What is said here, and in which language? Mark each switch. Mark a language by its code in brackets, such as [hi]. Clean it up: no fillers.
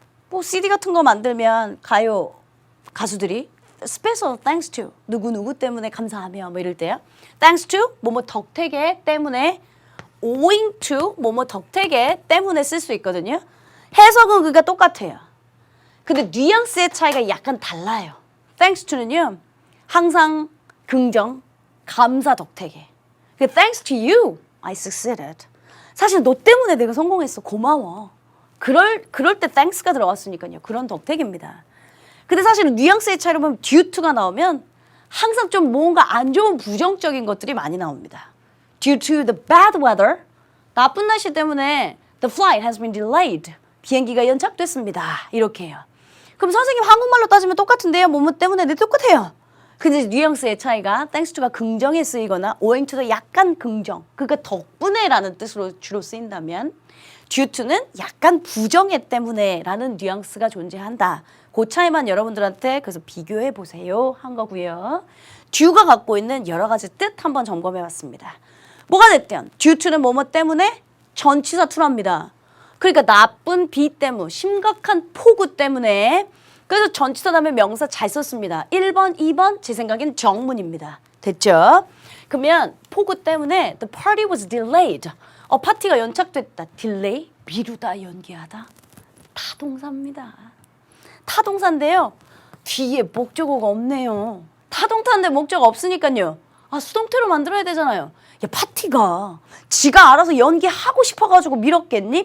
[ko] 뭐 CD 같은 거 만들면 가요 가수들이 [en] special thanks to [ko] 누구누구 때문에 감사하며 뭐 이럴 때요. thanks to 뭐뭐 덕택에 때문에 owing to 뭐뭐 덕택에 때문에 쓸 수 있거든요. 해석은 그러니까 똑같아요. 근데 뉘앙스의 차이가 약간 달라요. thanks to는요. 항상 긍정, 감사 덕택에. [en] thanks to you, I succeeded. [ko] 사실 너 때문에 내가 성공했어. 고마워. 그럴 때 thanks가 들어갔으니까요. 그런 덕택입니다. 근데 사실은 뉘앙스의 차이로 보면 due to가 나오면 항상 좀 뭔가 안 좋은 부정적인 것들이 많이 나옵니다. [en] Due to the bad weather, [ko] 나쁜 날씨 때문에 [en] the flight has been delayed. [ko] 비행기가 연착됐습니다. 이렇게 해요. 그럼 선생님 한국말로 따지면 똑같은데요. 뭐뭐 때문에 네 똑같아요. 근데 뉘앙스의 차이가 thanks to가 긍정에 쓰이거나 owing to도 약간 긍정, 그러니까 덕분에라는 뜻으로 주로 쓰인다면 due to는 약간 부정에 때문에라는 뉘앙스가 존재한다. 그 차이만 여러분들한테 그래서 비교해 보세요 한 거고요. due가 갖고 있는 여러 가지 뜻 한번 점검해 봤습니다. 뭐가 됐든 due to는 뭐뭐 때문에 전치사 투랍니다. 그러니까 나쁜 비 때문, 심각한 폭우 때문에 그래서 전치사 다음에 명사 잘 썼습니다. 1번, 2번 제 생각엔 정문입니다. 됐죠? 그러면 폭우 때문에 [en] the party was delayed. [ko] 파티가 연착됐다. delay, 미루다, 연기하다. 타동사입니다. 타동사인데요. 뒤에 목적어가 없네요. 타동사인데 목적어 없으니까요. 수동태로 만들어야 되잖아요. 야, 파티가 지가 알아서 연기하고 싶어가지고 미뤘겠니?